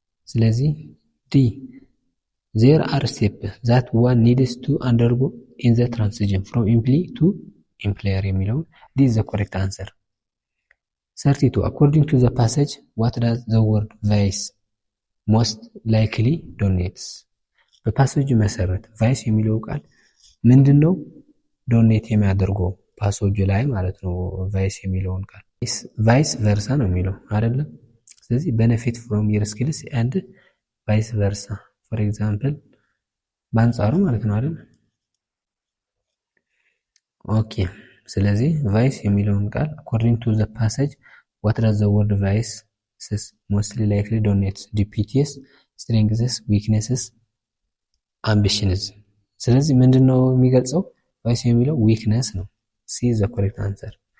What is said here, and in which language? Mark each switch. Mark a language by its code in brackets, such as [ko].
[en] ስለዚህ D. There are steps that one needs to undergo in the transition from employee to employer [am] የሚለውን [en] D is the correct answer. 32. According to the passage, what does the word vice most likely donates? [am] በፓሴጁ መሰረት ቫይስ የሚለው ቃል ምንድነው ዶኔት የሚያደርገው ፓሴጁ ላይ ማለት ነው። ቫይስ የሚለውን ቃል ቫይስ ቨርሳ ነው የሚለው አይደለም። ስለዚህ [en] benefit from your skills and vice versa [am] for example በአንጻሩ ማለት ነው አይደል? ኦኬ ስለዚህ ቫይስ የሚለውን ቃል [en] according to the passage what does the word vice mostly likely donates? Deputies, strengths, weaknesses, ambitions. [am] ስለዚህ ምንድነው የሚገልጸው? ቫይስ የሚለው weakness ነው። [en] C is the correct answer.